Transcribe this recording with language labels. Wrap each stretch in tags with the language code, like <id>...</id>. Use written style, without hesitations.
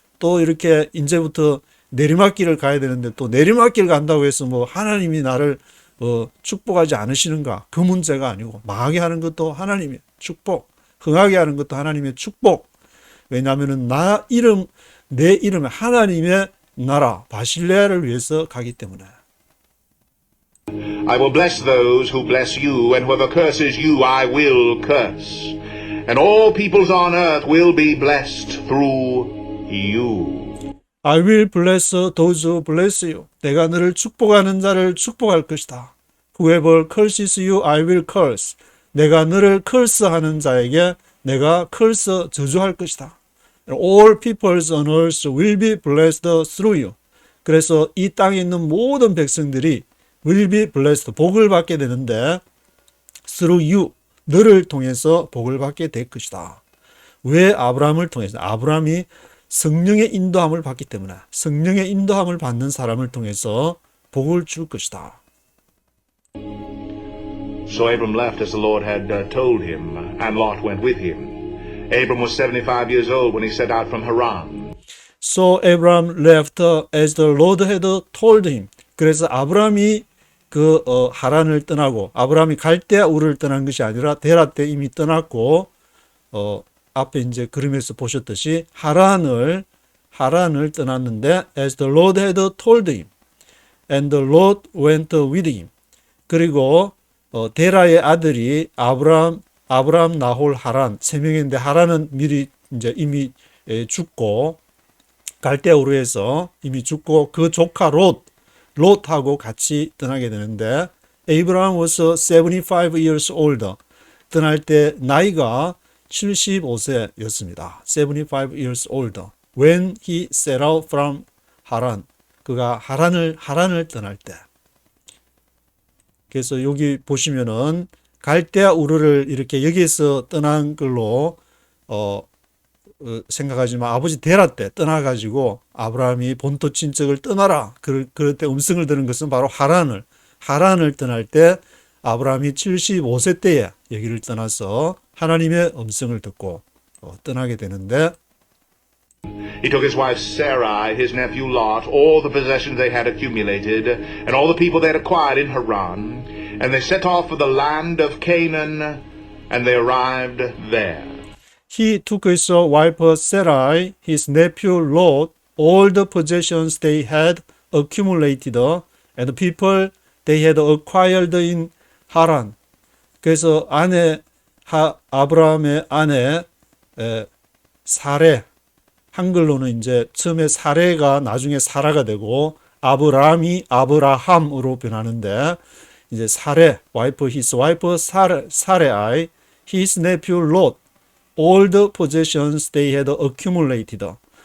<ko>또 이렇게 이제부터 내리막길을 가야 되는데 또 내리막길 간다고 해서 뭐 하나님이 나를 축복하지 않으시는가? 그 문제가 아니고 망하게 하는 것도 하나님의 축복, 흥하게 하는 것도 하나님의 축복. 왜냐하면은 내 이름에 하나님의 나라 바실레아를 위해서 가기 때문에.</ko> <en>I will bless those who bless you, and whoever curses you I will curse. And all peoples on earth will be blessed through you. I will bless those who bless you.</en> <ko>내가 너를 축복하는 자를 축복할 것이다.</ko> <en>Whoever curses you, I will curse.</en> <ko>내가 너를 curse하는 자에게 내가 curse 저주할 것이다.</ko> <en>All peoples on earth will be blessed through you.</en> <ko>그래서 이 땅에 있는 모든 백성들이</ko> <en>will be blessed,</en> <ko>복을 받게 되는데</ko> <en>through you,</en> <ko>너를 통해서 복을 받게 될 것이다. 왜 아브라함을 통해서? 아브라함이 성령의 인도함을 받기 때문에 성령의 인도함을 받는 사람을 통해서 복을 줄 것이다.</ko> <en>So Abram left as the Lord had told him, and Lot went with him. Abram was 75 years old when he set out from Haran. So Abraham left as the Lord had told him.</en> <ko>그래서 아브라함이 하란을 떠나고 아브라함이 갈대아 우르를 떠난 것이 아니라 데라 때 이미 떠났고 앞에 이제 그림에서 보셨듯이 하란을 떠났는데</ko> <en>as the Lord had told him and the Lord went with him.</en> <ko>그리고 데라의 아들이 아브라함, 나홀, 하란 세 명인데 하란은 미리 이제 이미 죽고 갈대아 우르에서 이미 죽고 그 조카 롯하고 같이 떠나게 되는데</ko> <en>Abraham was 75 years older.</en> <ko>떠날 때 나이가 75세였습니다.</ko> <en>75 years older. When he set out from Haran.</en> <ko>그가 하란을 떠날 때. 그래서 여기 보시면은 갈대아 우르를 이렇게 여기에서 떠난 걸로 생각하지만 아버지 데라 때 떠나가지고 아브라함이 본토 친척을 떠나라. 그럴 때 음성을 들은 것은 바로 하란을 떠날 때 아브라함이 75세 때에 여기를 떠나서 하나님의 음성을 듣고 떠나게 되는데</ko> <en>He took his wife Sarai, his nephew Lot, all the possessions they had accumulated, and all the people they had acquired in Haran, and they set off for the land of Canaan, and they arrived there. He took his wife Sarai, his nephew Lot, all the possessions they had accumulated, and the people they had acquired in Haran.</en> <ko>그래서 아브라함의 아내 사레, 한글로는 이제 처음에 사레가 나중에 사라가 되고 아브라함이 아브라함으로 변하는데 이제 사레,</ko> <en>his wife</en> <ko>사레아이,</ko> <en>his nephew Lot, all the possessions they had accumulated.</en>